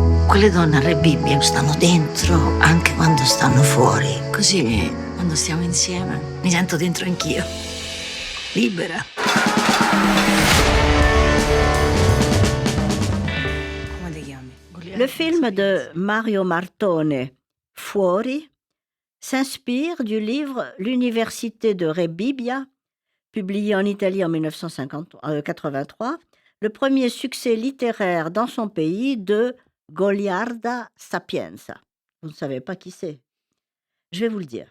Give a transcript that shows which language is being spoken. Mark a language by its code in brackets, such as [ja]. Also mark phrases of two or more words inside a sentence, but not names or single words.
[it] quelle donne a Re Bibbia stanno dentro anche quando stanno fuori. Così, quando stiamo insieme, mi sento dentro anch'io. Libera. Come ti chiami? [fr] Le film de Mario Martone, Fuori, s'inspire du livre L'Université de Re Bibbia, publié en Italie en 1983, le premier succès littéraire dans son pays de Goliarda Sapienza. Vous ne savez pas qui c'est? Je vais vous le dire.